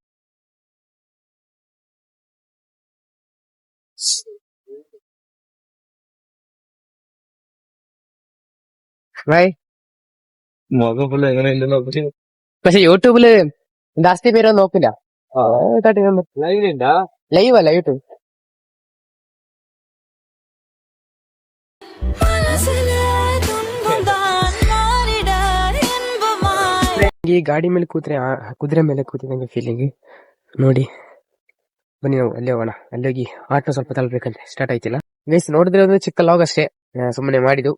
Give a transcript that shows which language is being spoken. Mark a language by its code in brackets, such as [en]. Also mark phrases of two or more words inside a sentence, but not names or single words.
[ml] ಬಾಯ್ മുഖം ഫുള്ള് എങ്ങനെ ഉണ്ടെന്ന് പക്ഷെ യൂട്യൂബില് ജാസ്തി പേരൊന്നും നോക്കില്ല. ലൈവ് അല്ല യൂട്യൂബ്. [kn] ಈ ಗಾಡಿ ಮೇಲೆ ಕೂತ್ರೆ ಕುದುರೆ ಮೇಲೆ ಕೂತಿದಂಗೆ ಫೀಲಿಂಗ್ ನೋಡಿ. ಬನ್ನಿ ನಾವು ಅಲ್ಲಿ ಹೋಗೋಣ. ಅಲ್ಲಿ ಹೋಗಿ ಆಟೋ ಸ್ವಲ್ಪ ತಲುಪಬೇಕಂತೆ, ಸ್ಟಾರ್ಟ್ ಆಯ್ತಿಲ್ಲ ಗೈಸ್. ನೋಡಿದ್ರೆ ಒಂದು ಚಿಕ್ಕ ಲಾಗ್ ಅಷ್ಟೇ, ಸುಮ್ಮನೆ ಮಾಡಿದ್ದು.